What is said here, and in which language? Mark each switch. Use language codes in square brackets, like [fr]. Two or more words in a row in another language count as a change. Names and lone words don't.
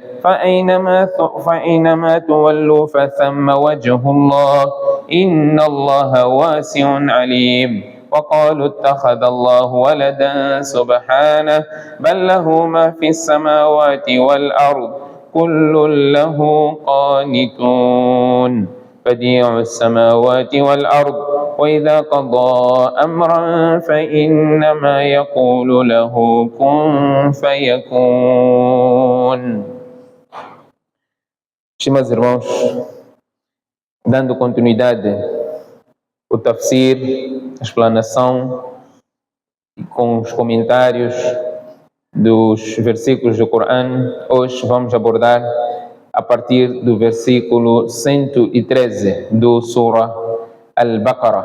[ar] فأينما تولوا فثم وجه الله إن الله واسع عليم وقالوا اتخذ الله ولدا سبحانه بل له ما في السماوات والأرض كل له قانتون بديع السماوات والأرض وإذا قضى أمرا فإنما يقول له كن فيكون. [pt] Meus irmãos, dando continuidade ao tafsir, a explanação e com os comentários dos versículos do Corão, hoje vamos abordar a partir do versículo 113 do Surah Al-Baqarah.